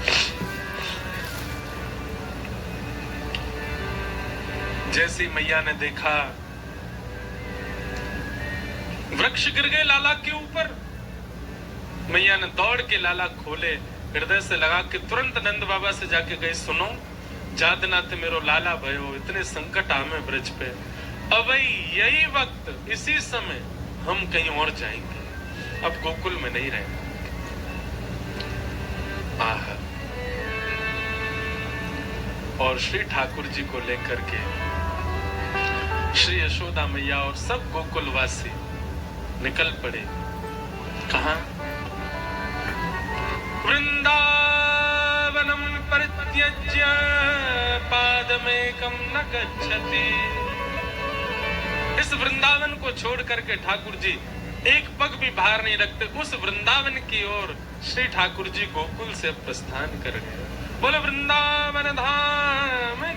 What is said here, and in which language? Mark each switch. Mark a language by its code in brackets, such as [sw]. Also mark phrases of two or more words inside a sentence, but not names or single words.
[hi] जैसी मैया ने देखा वृक्ष गिर गए लाला के ऊपर, मैया ने दौड़ के लाला खोले, हृदय से लगा के तुरंत नंद बाबा से जाके गई, सुनो जादनाथ मेरो लाला भयो, इतने संकट आमे ब्रज पे। अब यही वक्त, इसी समय हम कहीं और जाएंगे, अब गोकुल में नहीं रहना। आह, और श्री ठाकुर जी को लेकर के श्री यशोदा मैया और सब गोकुलवासी निकल पड़े। कहां? [sa] वृंदावनम परित्यज्य पादमेकं न गच्छति। [hi] इस वृंदावन को छोड़ करके ठाकुर जी एक पग भी बाहर नहीं रखते। उस वृंदावन की ओर श्री ठाकुर जी गोकुल से प्रस्थान कर गए। बोले वृंदावन धाम